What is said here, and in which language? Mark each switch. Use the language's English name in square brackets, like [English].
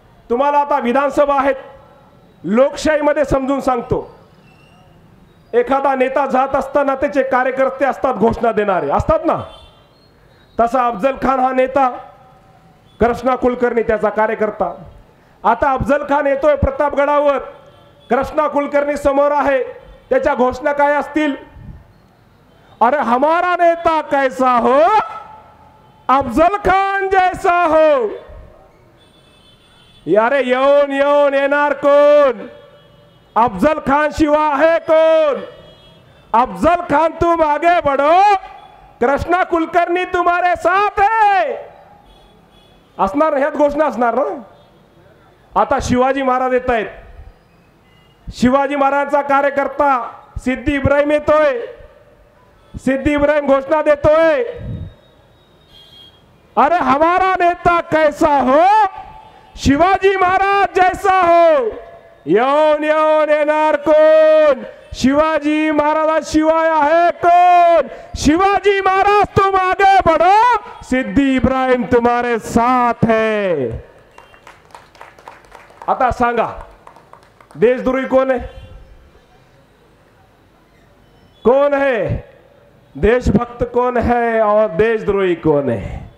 [Marathi] तुम्हाला आता विधानसभा आहेत, लोकशाहीमध्ये समजून सांगतो, एखादा नेता जात असताना त्याचे कार्यकर्ते असतात, घोषणा देणारे असतात ना, तसा अफजल खान हा नेता, कृष्णा कुलकर्णी त्याचा कार्यकर्ता। आता अफजल खान येतोय प्रतापगडावर, कृष्णा कुलकर्णी समोर आहे, त्याच्या घोषणा काय असतील? [Hindi] अरे हमारा नेता कैसा हो, अफजल खान जैसा हो। [Marathi] यारे येऊन येऊन येणार कोण? [Hindi] अफजल खान शिवा है कौन? अफजल खान तुम आगे बढ़ो, कृष्णा कुलकर्णी तुम्हारे साथ है, [Marathi] असणार, ह्यात घोषणा असणार ना। आता शिवाजी महाराज येत आहेत, शिवाजी महाराजांचा कार्यकर्ता सिद्धी इब्राहिम येतोय, सिद्धी इब्राहिम घोषणा देतोय, [Hindi] अरे हमारा नेता कैसा हो, शिवाजी महाराज जैसा हो। [Marathi] येऊन येऊन येणार कोण? शिवाजी महाराजांशिवाय आहे कोण? [Hindi] शिवाजी महाराज तुम आगे बढ़ो, सिद्धी इब्राहिम तुम्हारे साथ है। [Marathi] आता सांगा, देशद्रोही कोण आहे? [Hindi] कौन है? देशभक्त कौन है और देशद्रोही कौन है?